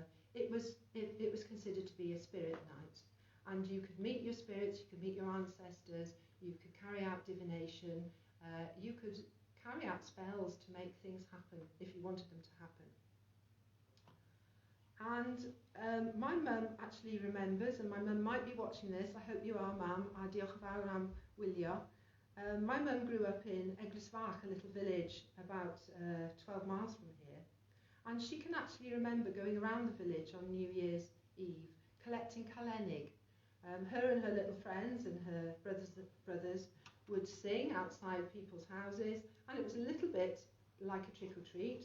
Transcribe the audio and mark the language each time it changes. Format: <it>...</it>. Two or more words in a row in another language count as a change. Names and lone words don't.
<en>It was considered to be a spirit night, and you could meet your spirits, you could meet your ancestors, you could carry out divination, you could carry out spells to make things happen if you wanted them to happen. And my mum actually remembers, and my mum might be watching this, I hope you are,</en> <cy>Mam, a diolch yn fawr am wylio.</cy> <en>My mum grew up in Eglwysfach, a little village about 12 miles from here, and she can actually remember going around the village on New Year's Eve, collecting calenig. Her and her little friends and her brothers would sing outside people's houses, and it was a little bit like a trick or treat.</en>